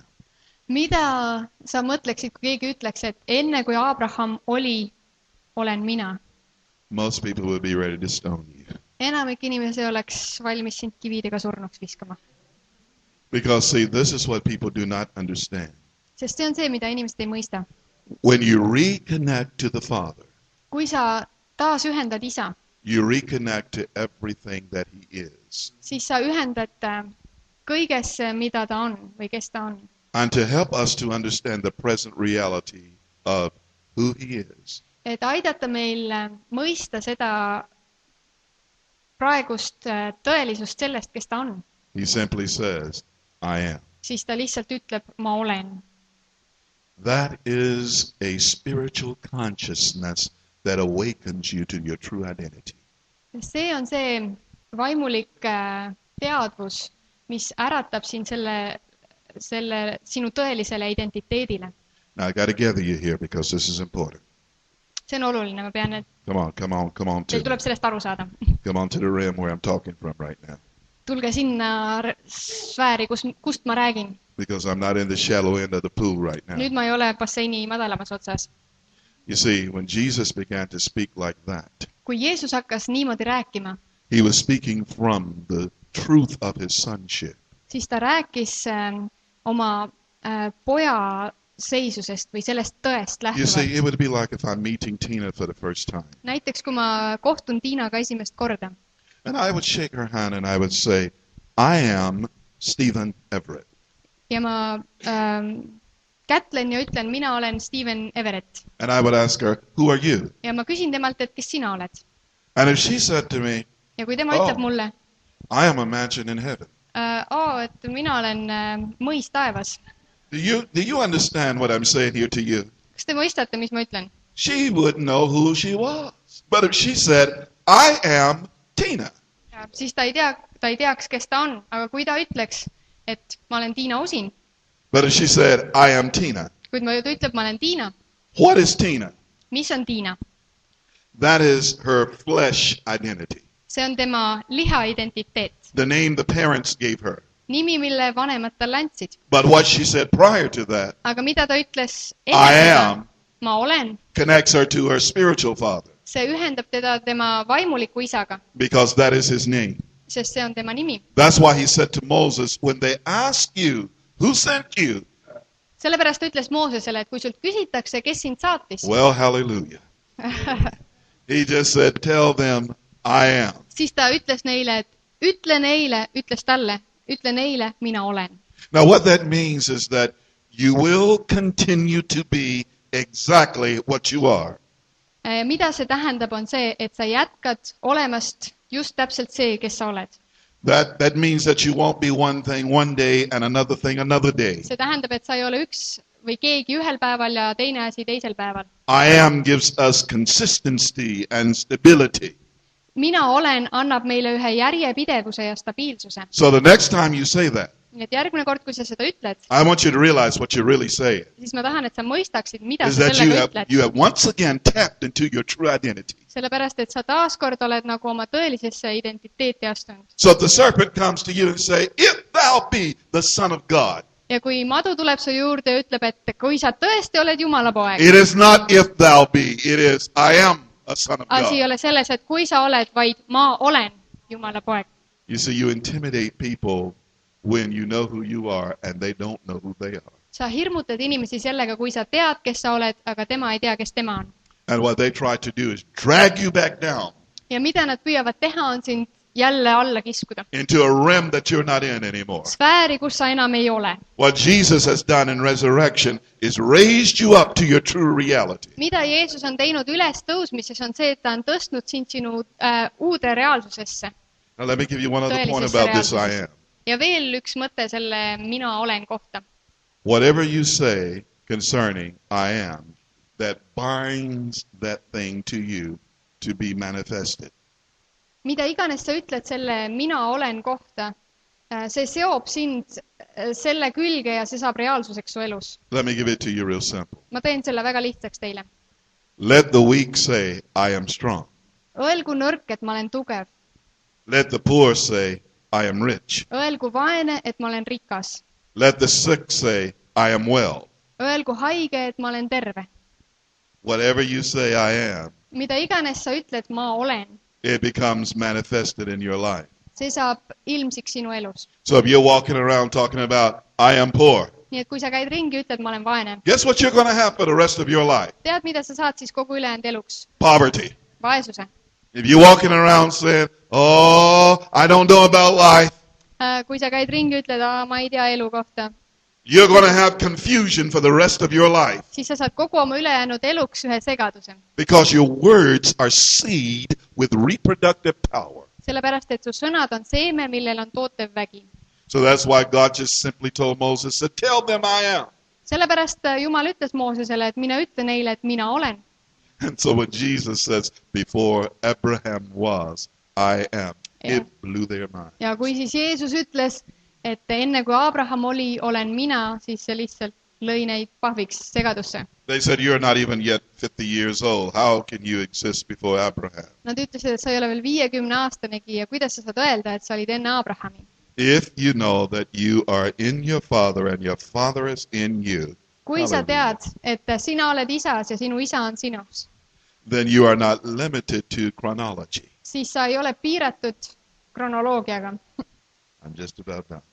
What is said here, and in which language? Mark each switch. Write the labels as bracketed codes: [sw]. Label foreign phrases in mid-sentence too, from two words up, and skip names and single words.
[et] Mida sa mõtleksid, kui keegi ütleks, et enne kui Abraham oli, olen mina? [en] Most people would be ready to stone you. [et] Enamik inimesi oleks valmis sind kividega surnuks viskama. [en] Because see, this is what people do not understand. [et] Sest see on see, mida inimesed ei mõista. [en] When you reconnect to the Father, [et] Kui sa taas ühendad isa, [en] you reconnect to everything that he is. [et] siis sa ühendad kõigesse, mida ta on või kes ta on. [en] And to help us to understand the present reality of who he is, [et] Et aidata meil mõista seda praegust tõelisust sellest, kes ta on, [en] he simply says, I am. [et] siis ta lihtsalt ütleb, ma olen. [en] That is a spiritual consciousness that awakens you to your true identity. [et] See on see vaimulik teadvus, mis äratab siin selle sinu tõelisele identiteedile. [en] Now I got to gather you here because this is important. [et] See on oluline, ma pean, et [en] Come on [et] teil [en] to [et] tuleb sellest aru saada. [en] the rim where I'm talking from right now. [et] Tulge sinna sfääri, kust ma räägin. [en] Because I'm not in the shallow end of the pool right now. [et] Nüüd ma ei ole basseini madalamas otsas. [en] You see, when Jesus began to speak like that, [et] Kui Jeesus hakkas niimoodi rääkima, [en] he was speaking from the truth of his sonship. [et] siis ta rääkis oma poja seisusest või sellest tõest [en] You see, [et] lähtuvalt. [en] it would be like if I'm meeting Tina for the first time. [et] Näiteks, kui ma kohtun Tiinaga esimest korda [en] And I would shake her hand and I would say, I am Dr.S.Everett. [et] ja ma kätlen ja ütlen, mina olen TAEVASED. [en] And I would ask her, who are you? [et] Ja ma küsin temalt, et kes sina oled. [en] And if she said to me, [et] Ja kui tema ütleb mulle, [en] I am a mansion in heaven. [et] et mina olen mõis taevas. [en] Do you understand what I'm saying here to you? [et] Kas te mõistate, mis ma ütlen? [en] She wouldn't know who she was. But if she said, I am Tina, [et] Siis ta ei teaks, kes ta on. Aga kui ta ütleks, et ma olen Tiina Usin, [en] but if she said, I am Tina, [et] kuid ta ütleb, ma olen Tiina, [en] what is Tina? [et] mis on Tiina? [en] That is her flesh identity. [et] See on tema liha identiteet. [en] The name the parents gave her. [et] Nimi, mille vanemad talle andsid. [en] But what she said prior to that, [et] Aga mida ta ütles [en] I [et] enne seda? [en] am, [et] Ma olen. [en] connects her to her spiritual father. [et] See ühendab teda tema vaimuliku isaga, [en] Because that is his name. [et] sest see on tema nimi. [en] That's why he said to Moses, when they ask you, who sent you? Sellepärast ta ütles Moosesele, et kui sult küsitakse, kes sind saatis, Well, hallelujah. He just said, tell them, I am. [et] siis ta ütles neile, et ütle neile, mina olen. [en] Now what that means is that you will continue to be exactly what you are. [et] Mida see tähendab, on see, et sa jätkad olemast just täpselt see, kes sa oled. [en] That means that you won't be one thing one day and another thing another day. [et] See tähendab, et sa ei ole üks või keegi ühel päeval ja teine asi teisel päeval. [en] I am gives us consistency and stability. [et] Mina olen annab meile ühe järjepidevuse ja stabiilsuse. [en] So the next time you say that, [et] Nii et järgmine kord, kui sa seda ütled, [en] I want you to realize what you're really saying. [et] siis ma tahan, et sa mõistaksid, mida [en] Is [et] sa [en] that [et] sellega ütled. [en] you have once again tapped into your true identity. [et] Sellepärast, et sa taaskord oled nagu oma tõelisesse identiteeti astunud. [en] So if the serpent comes to you and say, if thou be the son of God, [et] Ja kui madu tuleb su juurde ja ütleb, et kui sa tõesti oled Jumala poeg, [en] it is not if thou be, it is I am a son of [et] asi ei [en] God. [et] ole selles, et kui sa oled, vaid ma olen Jumala poeg. [en] You see, you intimidate people when you know who you are and they don't know who they are. [et] Sa hirmutad inimesi sellega, kui sa tead, kes sa oled, aga tema ei tea, kes tema on. [en] And what they try to do is drag you back down [et] Ja mida nad püüavad teha, on sind jälle alla kiskuda. [en] into a realm that you're not in anymore. [et] Sfääri, kus sa enam ei ole. [en] What Jesus has done in resurrection is raised you up to your true reality. [et] Mida Jeesus on teinud üles tõusmises, on see, et ta on tõstnud sind sinu uude reaalsusesse. [en] Now let me give you one other point about this I am. [et] Ja veel üks mõte selle mina olen kohta. [en] Whatever you say concerning I am, that binds that thing to you to be manifested. [et] Mida iganes sa ütled selle mina olen kohta, see seob sind selle külge ja see saab reaalsuseks su elus. [en] Let me give it to you real simple. [et] Ma teen selle väga lihtsaks teile. [en] Let the weak say, I am strong. [et] Öelgu nõrk, et ma olen tugev. [en] Let the poor say, I am rich. [et] Öelgu vaene, et ma olen rikas. [en] Let the sick say, I am well. [et] Öelgu haige, et ma olen terve. [en] Whatever you say I am, [et] Mida iganes sa ütled, ma olen, [en] it becomes manifested in your life. [et] see saab ilmsiks sinu elus. [en] So if you're walking around talking about, I am poor, [et] Nii et kui sa käid ringi, ütled, ma olen vaene. [en] guess what you're going to have for the rest of your life? [et] Tead, mida sa saad siis kogu ülejäänud eluks? [en] Poverty. [et] Vaesuse. [en] If you're walking around saying, oh, I don't know about life, [et] Kui sa käid ringi, ütled, ma ei tea elu kohta, [en] you're going to have confusion for the rest of your life [et] siis sa saad kogu oma ülejäänud eluks ühe segaduse. [en] because your words are seed with reproductive power. [et] Sellepärast, et su sõnad on seeme, millel on tootev vägi. [en] So that's why God just simply told Moses to tell them I am. [et] Sellepärast Jumal ütles Moosesele, et mine ütle neile, et mina olen. [en] And so when Jesus says, before Abraham was, I am, it blew their mind. [et] Ja kui siis Jeesus ütles, et enne kui Abraham oli, olen mina, siis see lihtsalt lõi neid pahviks segadusse. [en] They said, you're not even yet 50 years old. How can you exist before Abraham? [et] Nad ütlesid, et sa ei ole veel 50-aastanegi ja kuidas sa saad öelda, et sa olid enne Abrahami. [en] If you know that you are in your father and your father is in you, [et] Kui sa tead, et sina oled isas ja sinu isa on sinus, [en] then you are not limited to chronology. [et] siis sa ei ole piiratud kronoloogiaga. [en] I'm just about done.